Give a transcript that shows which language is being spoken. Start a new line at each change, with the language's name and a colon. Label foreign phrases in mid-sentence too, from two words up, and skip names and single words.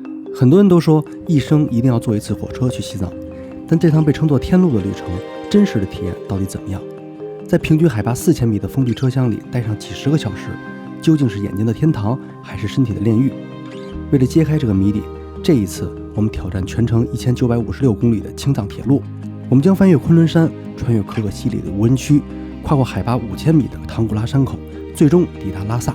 Chinese: 很多人都說一生一定要坐一次火车去西藏，但这趟被称作天路的旅程，真實的體驗到底怎麼樣？在平均海拔4000米的封閉車廂裡待上幾十個小時，究竟是眼睛的天堂，還是身體的煉獄？為了揭開這個謎底，這一次我們挑戰全程1956公里的青藏鐵路，我們將翻越昆崙山，穿越可可西里的無人區，跨過海拔5000米的唐古拉山口，最終抵達拉薩。